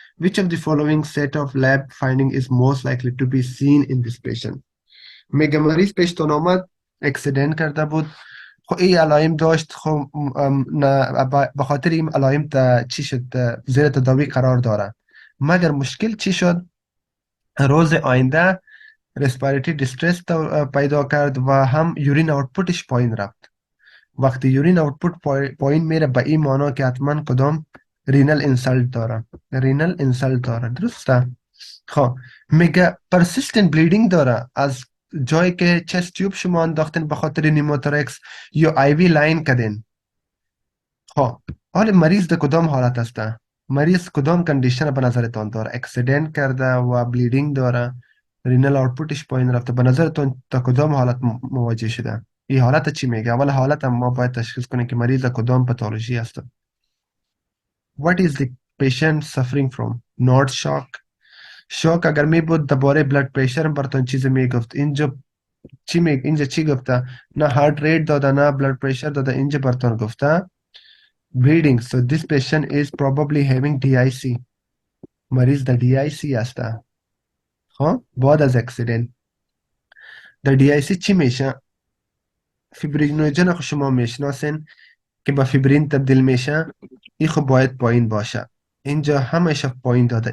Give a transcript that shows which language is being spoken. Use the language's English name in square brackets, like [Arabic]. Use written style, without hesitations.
[English] Which of the following set of lab finding is most likely to be seen in this patient? [Persian] میگه مریض پیشتون آمد اکسیدنت کرده بود. خب این علائم داشت. خب به خاطر این علائم چی شد زیر تداوی قرار داره. مگر مشکل چی شد؟ روز آینده رسپیریتری دیسترس پیدا کرد و هم یورین آوتپوتش پایین رفت. وقتی یورین آوتپوت پایین میره به این معنا که حتما کدام رینال انسلت داره. درسته؟ خب میگه پرسیستنت بلیڈنگ داره از جایی که چست تیوب شما انداختین به خاطر نیموتورکس یا آی وی لاین کردین. خب حال مریض در کدام حالت هسته؟ مریض کدام کندیشن به نظرتان داره؟ اکسیدنت کرده و بلیڈنگ داره، رینال آوتپوتش پایین رفته. به نظرتان تا کدام حالت مواجه شده؟ این حالت چی میگه؟ اول حالت هم ما باید تشخیص کنیم که مریض کدام پاتولوژی هست. [English] What is the patient suffering from? Not shock. [Persian] شوک اگر می بود درباره بلد پرشر براتون چیزی میگفت. اینجا چی گفته؟ نه هارت ریت داده نه بلد پرشر داده. اینجا براتون گفته bleeding. [English] So this patient is probably having DIC. [Persian] مریض در DIC هسته. خب بعد از اکسیدنت در DIC چی میشه؟ فیبرینوژن خو شما میشناسین که با فیبرین تبدیل میشه. این خب باید پایین باشه. اینجا همش پایین داده.